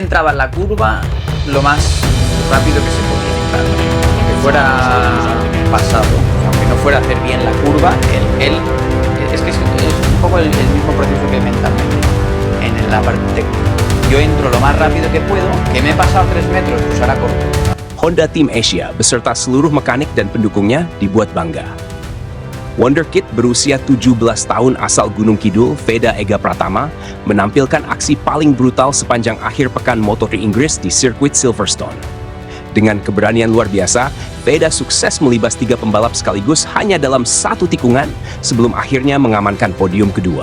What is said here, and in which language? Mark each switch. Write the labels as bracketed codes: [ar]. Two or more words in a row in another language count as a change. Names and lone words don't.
[es] Entraba en la curva lo más rápido que se podía entrar. Aunque fuera pasado, aunque no fuera a hacer bien la curva, es un poco el mismo proceso que mentalmente en la parte técnica. Yo entro lo más rápido que puedo, que me he pasado 3 metros, pues ahora corto. [id] Honda Team Asia beserta seluruh mekanik dan pendukungnya dibuat bangga. Wonderkid berusia 17 tahun asal Gunung Kidul, Veda Ega Pratama, menampilkan aksi paling brutal sepanjang akhir pekan MotoGP Inggris di sirkuit Silverstone. Dengan keberanian luar biasa, Veda sukses melibas 3 pembalap sekaligus hanya dalam 1 tikungan sebelum akhirnya mengamankan podium kedua.